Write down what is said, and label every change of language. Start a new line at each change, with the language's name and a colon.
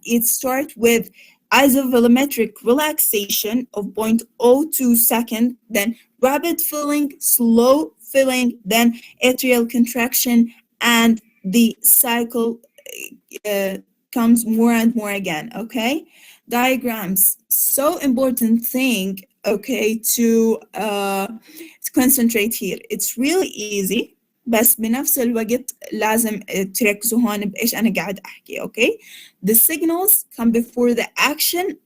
English: It starts with isovolumetric relaxation of 0.02 second, then rapid filling, slow filling, then atrial contraction, and the cycle comes more and more again. Okay, diagrams, so important thing. Okay, to concentrate here. It's really easy,
Arabic: بس بنفس الوقت لازم تركزوا هون بإيش أنا قاعد أحكي.
English: Okay, the signals come before the action.